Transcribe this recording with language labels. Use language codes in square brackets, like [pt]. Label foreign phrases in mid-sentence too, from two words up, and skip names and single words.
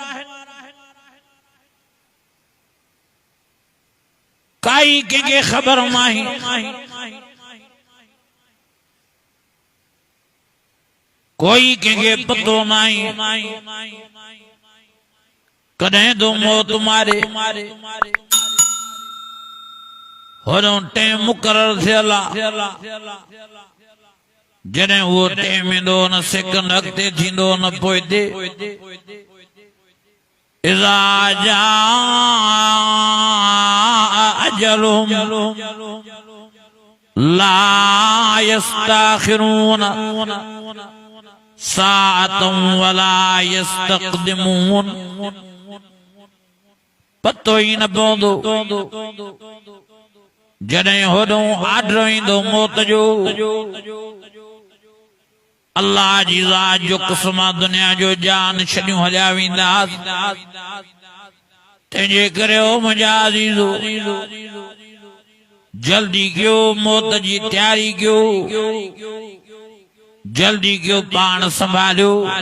[sd] काई कंहिंखे ख़बर नाहे, कोई कंहिंखे पतो नाहे कॾहिं तो मौत मारे। होॾो टाइम मुक़रर थियल आहे, जॾहिं उहो टाइम ईंदो न सेकंड अॻिते थींदो न पोइते। [ar] إذا جاء أجلهم لا يستأخرون ساعة ولا يستقدمون. [sd] पतो ही न पवंदो जॾहिं होॾों आर्डर ईंदो मौत जो। अल्लाह जी ज़ात जो क़स्म दुनिया जो जान छॾियूं हलिया वेंदासीं। तंहिंजे करे ओ मुंहिंजा अज़ीज़ो जल्दी कयो, मौत जी तैयारी कयो, जल्दी कयो, पाण संभालियो।